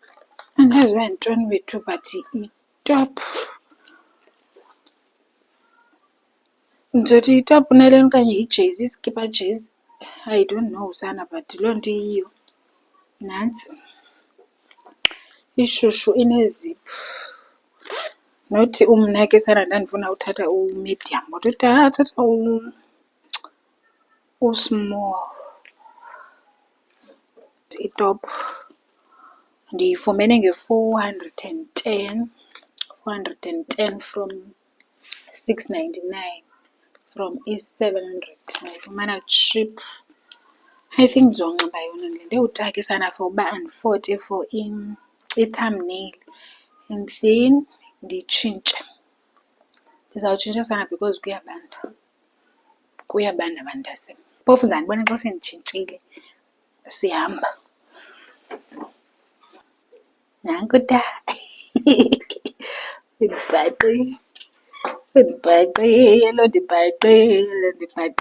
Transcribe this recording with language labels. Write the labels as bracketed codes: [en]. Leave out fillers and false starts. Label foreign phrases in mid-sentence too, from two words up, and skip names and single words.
[xh] Andazi uba yintoni wethu but itop. Ndizothi yitop unaleni okanye yijezi, iskipa jezi. [en] I don't know [xh] sana but loo nto iyiyo. Nantsi ishushu ineziphu. Not mna ke sana ndandifuna uthatha u-medium kodwa thatha u-small. Itop ndiyifumene nge-410, 410 from 699 from i-700. Ndayifumana cheap. [en] I think [xh] ndizonxiba yona ndewutake sana for uba andifote for i-thumbnail [en] and then [xh] nditshintshe. Ndizawutshintsha sana because kuyabanda. Kuyabanda bantasim. Phofu ndandibona xa senditshintshile sihamba. Nanku ta. Ndibhaqile.